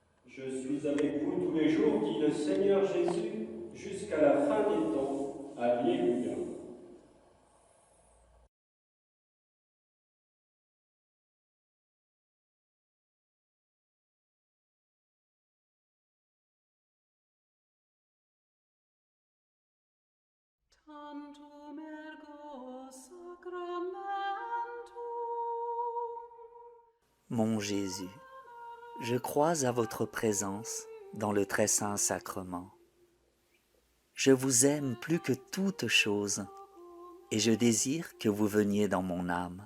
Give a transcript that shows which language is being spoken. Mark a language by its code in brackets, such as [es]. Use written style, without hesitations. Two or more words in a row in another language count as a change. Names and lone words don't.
[fr] Je suis avec vous tous les jours, dit le Seigneur Jésus, jusqu'à la fin des temps. Alléluia. [la] Tantum ergo sacramentum. [fr] Mon Jésus, je crois à votre présence dans le très saint sacrement. Je vous aime plus que toute chose et je désire que vous veniez dans mon âme.